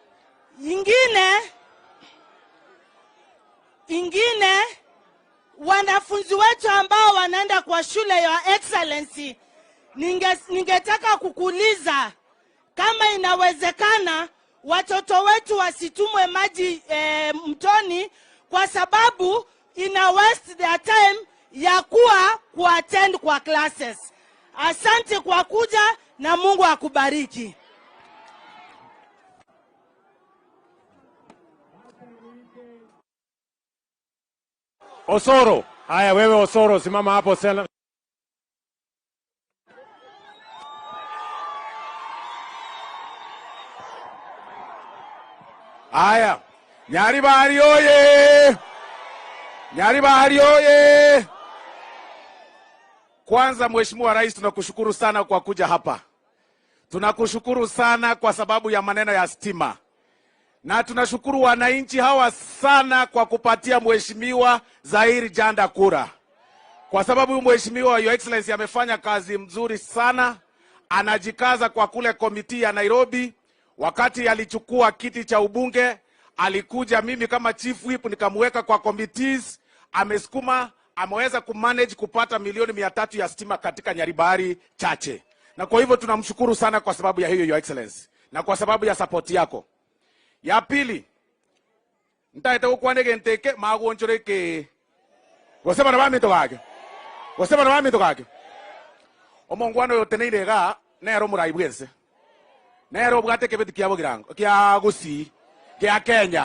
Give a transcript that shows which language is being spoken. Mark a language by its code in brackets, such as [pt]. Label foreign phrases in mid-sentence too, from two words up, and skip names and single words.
[sw] Ingine wanafunzi wetu ambao wanaenda kwa shule, [en] Your Excellency, [sw] ningetaka kukuuliza kama inawezekana watoto wetu wasitumwe maji mtoni, kwa sababu ina [en] waste their time [sw] ya kuattend kwa classes. Asante kwa kuja na Mungu akubariki. Osoro. Haya, wewe Osoro, simama hapo sana. Haya, Nyaribari oye! Nyaribari oye! Kwanza Mheshimiwa Rais, tunakushukuru sana kwa kuja hapa. tunakushukuru sana kwa sababu ya maneno ya stima, na tunashukuru wananchi hawa sana kwa kupatia mheshimiwa Zahir Janda kura, kwa sababu mheshimiwa [en] Your Excellency [sw] amefanya kazi mzuri sana. Anajikaza kwa kule komiti ya Nairobi. Wakati alichukua kiti cha ubunge, alikuja mimi kama chief whip nikamweka kwa committees. Amesukuma, ameweza kumanage kupata milioni 300 ya stima katika Nyaribari chache. Na kwa hivyo tunamshukuru sana kwa sababu ya hiyo [en] Your Excellency, [sw] na kwa sababu ya support yako. Ya pili, [guz] ntaete ukwanege nteke magonchoreke. Gosema na bami tokage. Gosema na bami tokage. Omongwano yoteneire ga nero muraibwese. Nero bwate kebeti kiabo girango. Kia gusi, kia Kenya.